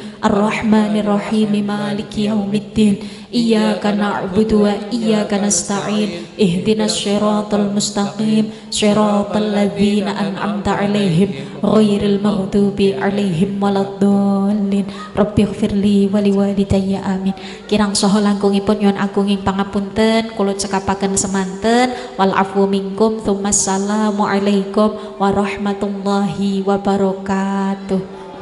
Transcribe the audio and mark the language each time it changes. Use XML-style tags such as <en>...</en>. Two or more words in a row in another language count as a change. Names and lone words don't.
<ar>الرحمن الرحيم. مالك يوم الدين. إياك نعبد وإياك نستعين. اهدنا الصراط المستقيم. صراط الذين أنعمت عليهم غير المغضوب عليهم ولا الضالين. رب اغفر لي ولوالدي آمين.</ar> <jv>Kirang saha langkungipun nyuwun agunging pangapunten kula cekapaken semanten.</jv> <ar>والعفو منكم. ثم السلام عليكم ورحمة الله وبركاته.</ar>